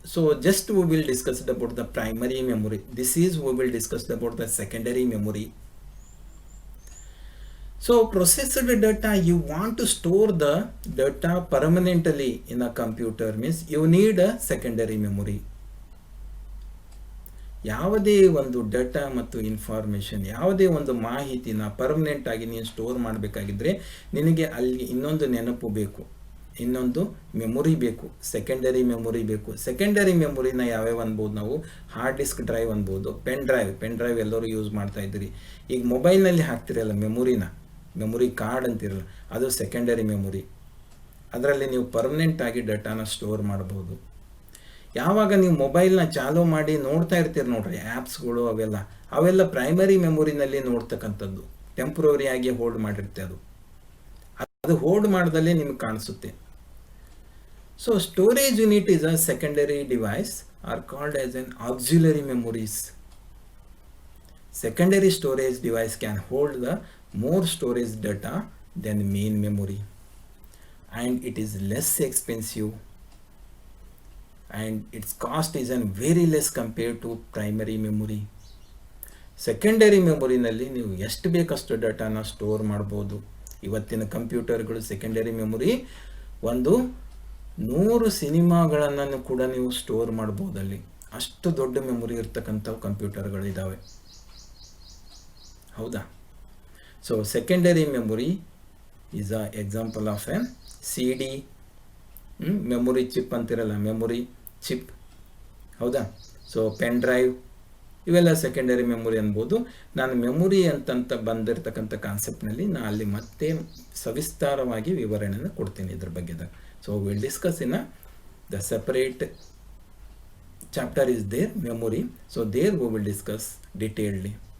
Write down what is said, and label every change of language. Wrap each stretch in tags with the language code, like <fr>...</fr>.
<en>So just we will discuss about the primary memory. This is we will discuss about the secondary memory. So processed data, you want to store the data permanently in a computer means you need a secondary memory.</en> <kn>ಯಾವುದೇ ಒಂದು data ಮತ್ತು information, ಯಾವುದೇ ಒಂದು ಮಾಹಿತಿನ permanent ಆಗಿ ನೀನು store ಮಾಡಬೇಕಾಗಿದ್ರೆ ನಿನಗೆ ಅಲ್ಲಿ ಇನ್ನೊಂದು ನೆನಪು ಬೇಕು, ಇನ್ನೊಂದು ಮೆಮೊರಿ ಬೇಕು, ಸೆಕೆಂಡರಿ ಮೆಮೊರಿ ಬೇಕು. ಸೆಕೆಂಡರಿ ಮೆಮೊರಿನ ಯಾವ್ಯಾವ ಅನ್ಬೋದು ನಾವು? ಹಾರ್ಡ್ ಡಿಸ್ಕ್ ಡ್ರೈವ್ ಅನ್ಬೋದು, ಪೆನ್ ಡ್ರೈವ್ ಎಲ್ಲರೂ ಯೂಸ್ ಮಾಡ್ತಾ ಇದ್ದೀರಿ. ಈಗ ಮೊಬೈಲ್ನಲ್ಲಿ ಹಾಕ್ತಿರಲ್ಲ ಮೆಮೊರಿ ಕಾರ್ಡ್ ಅಂತಿರಲ್ಲ, ಅದು ಸೆಕೆಂಡರಿ ಮೆಮೊರಿ. ಅದರಲ್ಲಿ ನೀವು ಪರ್ಮನೆಂಟ್ ಆಗಿ ಡೇಟಾನ ಸ್ಟೋರ್ ಮಾಡ್ಬೋದು. ಯಾವಾಗ ನೀವು ಮೊಬೈಲ್ನ ಚಾಲೂ ಮಾಡಿ ನೋಡ್ತಾ ಇರ್ತೀರಿ ನೋಡ್ರಿ ಆ್ಯಪ್ಸ್ಗಳು, ಅವೆಲ್ಲ ಪ್ರೈಮರಿ ಮೆಮೊರಿನಲ್ಲಿ ನೋಡ್ತಕ್ಕಂಥದ್ದು, ಟೆಂಪ್ರವರಿ ಆಗಿ ಹೋಲ್ಡ್ ಮಾಡಿರುತ್ತೆ. ಅದು ಹೋಲ್ಡ್ ಮಾಡ್ದಲ್ಲೇ ನಿಮ್ಗೆ ಕಾಣಿಸುತ್ತೆ.</kn> <en>So storage unit is a secondary device or called as an auxiliary memories. Secondary storage device can hold the more storage data than main memory, and it is less expensive, and its cost is very less compared to primary memory.</en> <kn>Secondary ಮೆಮೊರಿನಲ್ಲಿ ನೀವು ಎಷ್ಟು ಬೇಕಷ್ಟು ಡೇಟಾನ store ಮಾಡ್ಬೋದು. ಇವತ್ತಿನ ಕಂಪ್ಯೂಟರ್ಗಳು secondary memory 100 ಸಿನಿಮಾಗಳನ್ನು ಕೂಡ ನೀವು store ಮಾಡ್ಬೋದಲ್ಲಿ. ಅಷ್ಟು ದೊಡ್ಡ ಮೆಮೊರಿ ಇರ್ತಕ್ಕಂಥ ಕಂಪ್ಯೂಟರ್ಗಳು ಇದ್ದಾವೆ, ಹೌದಾ?</kn> <en>so secondary memory is a example of an CD, memory chip</en> <kn>ಅಂತಿರಲ್ಲ,</kn> <en>memory chip,</en> <kn>ಹೌದಾ? ಸೊ ಪೆನ್ ಡ್ರೈವ್ ಇವೆಲ್ಲ ಸೆಕೆಂಡರಿ ಮೆಮೊರಿ ಅನ್ಬೋದು. ನಾನು ಮೆಮೊರಿ ಅಂತಂತ ಬಂದಿರತಕ್ಕಂಥ ಕಾನ್ಸೆಪ್ಟ್ನಲ್ಲಿ ನಾನು ಅಲ್ಲಿ ಮತ್ತೆ ಸವಿಸ್ತಾರವಾಗಿ ವಿವರಣೆಯನ್ನು ಕೊಡ್ತೀನಿ ಇದ್ರ ಬಗ್ಗೆದಾಗ.</kn> <en>So will discuss in the separate chapter is there memory. So there we will discuss detailedly.</en>